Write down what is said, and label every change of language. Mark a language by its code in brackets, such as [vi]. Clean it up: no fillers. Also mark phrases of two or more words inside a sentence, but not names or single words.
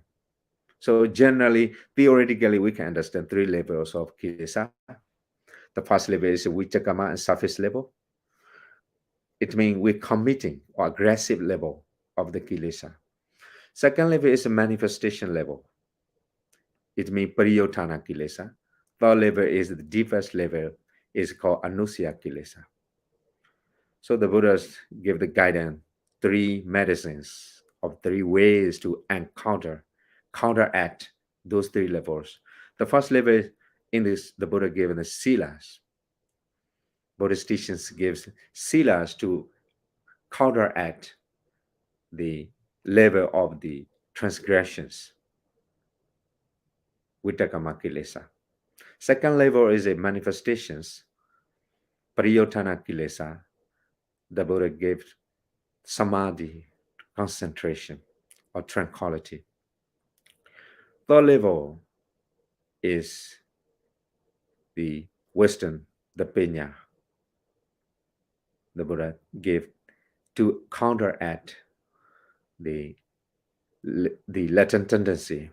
[en] So generally, theoretically, we can understand three levels of kilesa. The first level is vichakama and surface level. It means we're committing or aggressive level of the kilesa. Second level is a manifestation level. It means [pi] pariyotana kilesa. [en] Third level is the deepest level, is called [pi] anusaya kilesa. [en] So the Buddhas give the guidance, three medicines of three ways to counteract those three levels. The first level in this, the Buddha gave the silas. Buddhist teachings gives silas to counteract the level of the transgressions, [pi] vitakama kilesa. [en] Second level is a manifestations, [pi] pariyotana kilesa. [en] The Buddha gave samadhi, concentration, or tranquility. Third level is the wisdom, the penya, the Buddha gave to counteract the the latent tendency.